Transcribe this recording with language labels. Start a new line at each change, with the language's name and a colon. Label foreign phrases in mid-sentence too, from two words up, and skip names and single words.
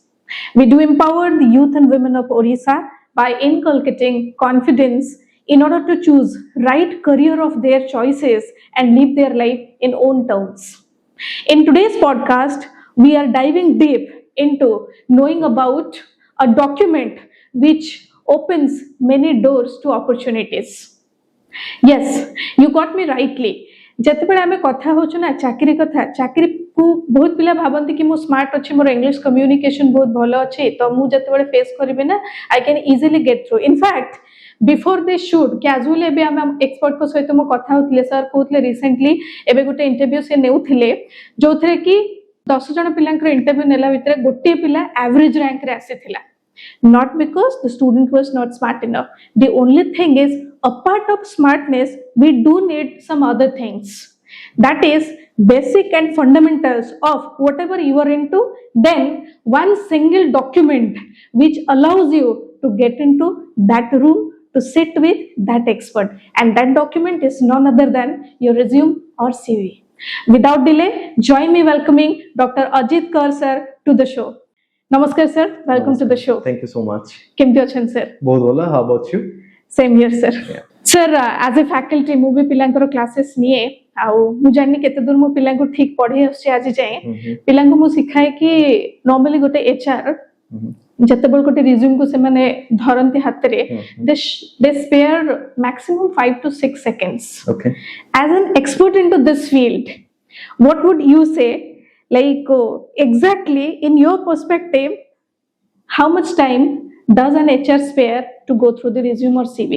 English: We do empower the youth and women of Orissa by inculcating confidence in order to choose right career of their choices and live their life in own terms. In today's podcast, we are diving deep into knowing about a document which opens many doors to opportunities. Yes, you got me rightly.
Odia: ଯେତେବେଳେ ଆମେ କଥା ହଉଛୁ ନା ଚାକିରି କଥା, ଚାକିରି କୁ ବହୁତ ପିଲା ଭାବନ୍ତି କି ମୁଁ ସ୍ମାର୍ଟ ଅଛି, ମୋର
English: English communication
Odia: ବହୁତ ଭଲ ଅଛି, ତ ମୁଁ ଯେତେବେଳେ ଫେସ୍ କରିବି ନା
English: I can easily get through. In fact, before this shoot, casually
Odia: ଏବେ ଆମେ ଏକ୍ସପର୍ଟ ଙ୍କ ସହିତ ମୁଁ କଥା ହଉଥିଲେ, ସାର୍ କହୁଥିଲେ ରିସେଣ୍ଟଲି ଏବେ ଗୋଟେ ଇଣ୍ଟରଭ୍ୟୁ ସେ ନେଉଥିଲେ ଯୋଉଥିରେ କି 10 ଜଣ ପିଲାଙ୍କର ଇଣ୍ଟରଭ୍ୟୁ ନେଲା ଭିତରେ ଗୋଟିଏ ପିଲା
English: average rank
Odia: ରେ ଆସିଥିଲା.
English: Not because the student was not smart enough. The only thing is, a part of smartness, we do need some other things. That is basic and fundamentals of whatever you are into, then one single document which allows you to get into that room to sit with that expert. And that document is none other than your resume or CV. Without delay, join me welcoming Dr. Ajit Kumar Kar sir to the show. Namaskar sir, welcome to the show. Thank you so much.
Odia: କେମିତି ଅଛନ୍ତି sir? ବହୁତ ଭଲ.
English: How about you? Same here sir. Yeah. Sir, as a faculty,
Odia: ମୁଁ ବି ପିଲାଙ୍କର classes ନିଏ ଆଉ ମୁଁ ଜାଣିନି କେତେ ଦୂର ମୁଁ ପିଲାଙ୍କୁ ଠିକ ପଢେଇ ଆସୁଛି ଆଜି ଯାଏଁ ପିଲାଙ୍କୁ ମୁଁ ଶିଖାଏ କି normally ଗୋଟେ HR ଯେତେବେଳେ ଗୋଟେ resume କୁ ସେମାନେ ଧରନ୍ତି ହାତରେ
English: they spare maximum 5 to 6 seconds. Okay. As an expert into this field, what would you say, like exactly in your perspective, how much time does an HR spare to go through the resume or CV?